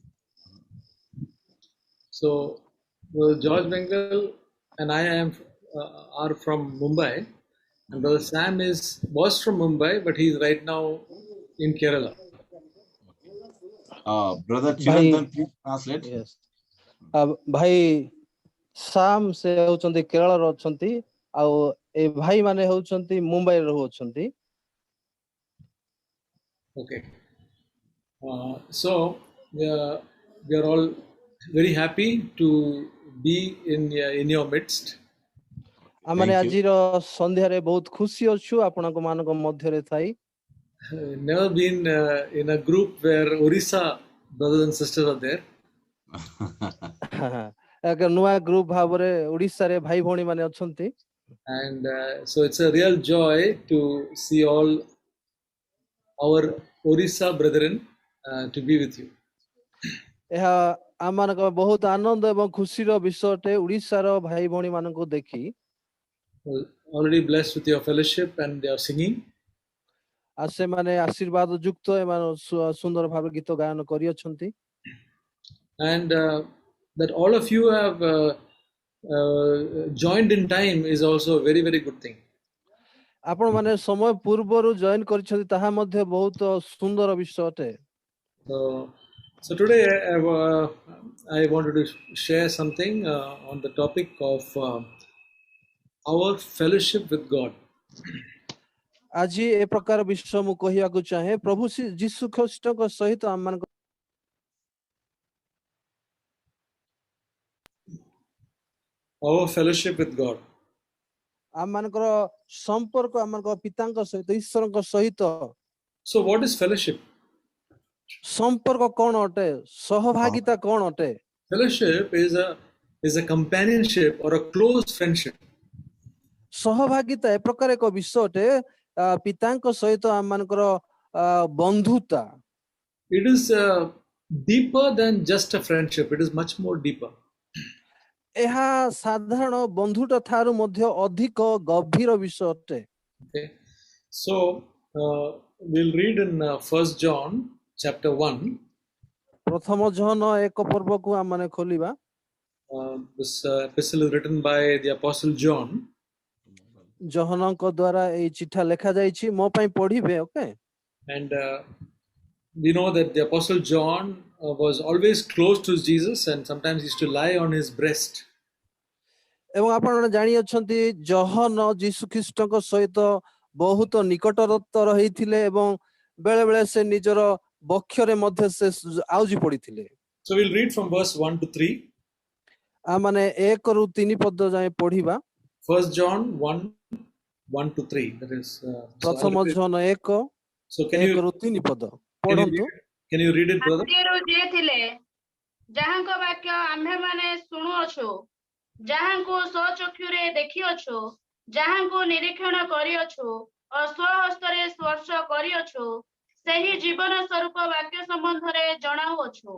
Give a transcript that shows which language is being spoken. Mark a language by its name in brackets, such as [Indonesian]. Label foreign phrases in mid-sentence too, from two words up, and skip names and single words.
[English] So brother George Bengal and I am are from Mumbai, and brother Sam was from Mumbai, but he's right now in Kerala. Brother भाई Chirantan, please translate. [Odia] ଏସ୍ ଭାଇ ସାମ ସେ ହଉଛନ୍ତି କେରଳ ରେ ଅଛନ୍ତି ଆଉ ଏ ଭାଇ ମାନେ ହେଉଛନ୍ତି ମୁମ୍ବାଇ ରେ ରହୁଛନ୍ତି। [English] Okay. So we are all very happy to be in your midst. [Odia] ଆମମାନେ [English] Thank you. [Odia] ଆଜିର ସନ୍ଧ୍ୟାରେ ବହୁତ ଖୁସି ଅଛୁ ଆପଣଙ୍କ ମାନଙ୍କ ମଧ୍ୟରେ ଥାଇ। [English] Never been in a group where Orissa brothers and sisters are there. [Odia] ଏକ ନୂଆ ଗ୍ରୁପ ଭାବରେ ଓଡ଼ିଶାରେ ଭାଇ ଭଉଣୀ ମାନେ ଅଛନ୍ତି। [English] And so it's a real joy to see all our Orissa brethren to be with you. [Odia] ଏହା ଆମମାନଙ୍କ ବହୁତ ଆନନ୍ଦ ଏବଂ ଖୁସିର ବିଷୟ ଅଟେ ଓଡ଼ିଶାର ଭାଇ ଭଉଣୀ ମାନଙ୍କୁ ଦେଖି। [English] Already blessed with your fellowship and your singing. [Odia] ଆଉ ସେମାନେ ଆଶୀର୍ବାଦ ଯୁକ୍ତ ଏମାନେ ସୁନ୍ଦର ଭାବେ ଗୀତ ଗାୟନ କରିଅଛନ୍ତି। [English] And that all of you have joined in time is also a very, very good thing. [Odia] ଆପଣ ମାନେ ସମୟ ପୂର୍ବରୁ ଜଏନ୍ କରିଛନ୍ତି ତାହା ମଧ୍ୟ ବହୁତ ସୁନ୍ଦର ବିଷୟ ଅଟେ। [English] So today I wanted to share something on the topic of our fellowship with God. [Odia] ଆଜି ଏ ପ୍ରକାର ବିଷୟ ମୁଁ କହିବାକୁ ଚାହେଁ ପ୍ରଭୁ ଯୀଶୁ ଖ୍ରୀଷ୍ଟଙ୍କ ସହିତ ଆମମାନଙ୍କ [English] Our fellowship with God. [Odia] ଆମମାନଙ୍କର ସମ୍ପର୍କ ଆମମାନଙ୍କ ପିତାଙ୍କ ସହିତ ଈଶ୍ୱରଙ୍କ ସହିତ। [English] So what is fellowship? [Odia] ସମ୍ପର୍କ କ'ଣ ଅଟେ? ସହଭାଗିତା କ'ଣ ଅଟେ? [English] Fellowship is a companionship or a close friendship. [Odia] ସହଭାଗିତା ଏ ପ୍ରକାର ଏକ ବିଷୟ ଅଟେ ପିତାଙ୍କ ସହିତ ଆମମାନଙ୍କର ବନ୍ଧୁତା। [English] It is deeper than just a friendship. It is much more deeper. [Odia] ଏହା ସାଧାରଣ ବନ୍ଧୁତା ଠାରୁ ମଧ୍ୟ ଅଧିକ ଗଭୀର ବିଷୟ ଅଟେ। [English] Okay. So we'll read in 1 John chapter 1. [Odia] ପ୍ରଥମ ଜହନ 1 ପର୍ବକୁ ଆମମାନେ ଖୋଲିବା। [English] This epistle is written by the apostle John. [Odia] ଜହନଙ୍କ ଦ୍ୱାରା ଏହି ଚିଠା ଲେଖା ଯାଇଛି ମୋ ପାଇଁ ପଢିବେ। ଓକେ। [English] And we know that the apostle John was always close to Jesus and sometimes used to lie on his breast. [Odia] ଏବଂ ଆପଣମାନେ ଜାଣିଅଛନ୍ତି ଜହନ ଯୀଶୁ ଖ୍ରୀଷ୍ଟଙ୍କ ସହିତ ବହୁତ ନିକଟତର ହେଇଥିଲେ ଏବଂ ବେଳେ ବେଳେ ସେ ନିଜର ବକ୍ଷରେ ମଧ୍ୟ ସେ ଆଉଜି ପଡିଥିଲେ। [English] So we'll read from verse 1 to 3. [Odia] ଆମମାନେ 1 ରୁ 3 ପଦ ଯାଏ ପଢିବା। [English] 1 John 1 1 to 3. That is [Odia] ପ୍ରଥମ ଜହନ 1 [English] so can 1 you [Odia] ରୁ 3 ପଦ ପଢନ୍ତୁ। [English] can you read it, brother? [Odia] ଆଦିରୁ ଯିଏ ଥିଲେ ଯାହାଙ୍କ ବାକ୍ୟ ଆମ୍ଭେମାନେ ଶୁଣୁଅଛୁ, ଯାହାଙ୍କୁ ସ୍ୱଚକ୍ଷୁରେ ଦେଖିଅଛୁ, ଯାହାଙ୍କୁ ନିରୀକ୍ଷଣ କରିଅଛୁ ଓ ସ୍ୱହସ୍ତରେ ସ୍ପର୍ଶ କରିଅଛୁ, ସେହି ଜୀବନ ସ୍ୱରୂପ ବାକ୍ୟ ସମ୍ବନ୍ଧରେ ଜଣାଉଅଛୁ।